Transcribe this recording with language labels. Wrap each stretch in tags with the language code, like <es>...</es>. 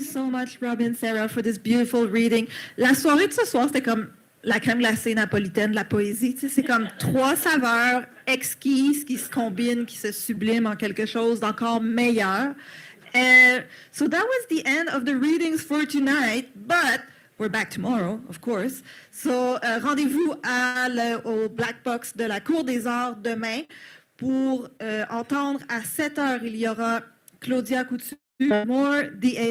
<en>much, Robin, Sarah, for this beautiful reading.</en> <fr>La soirée de ce soir, c'était comme la crème glacée napolitaine de la poésie. Tu sais, c'est comme trois saveurs exquises qui se combinent, qui se subliment en quelque chose d'encore meilleur.</fr> <en>So that was the end of the readings for tonight, but we're back tomorrow, of course.</en> <fr>So rendez-vous au Black Box de la Cour des Arts demain pour entendre à 7 heures, il y aura Claudia Couture, Moore, D.A.</fr>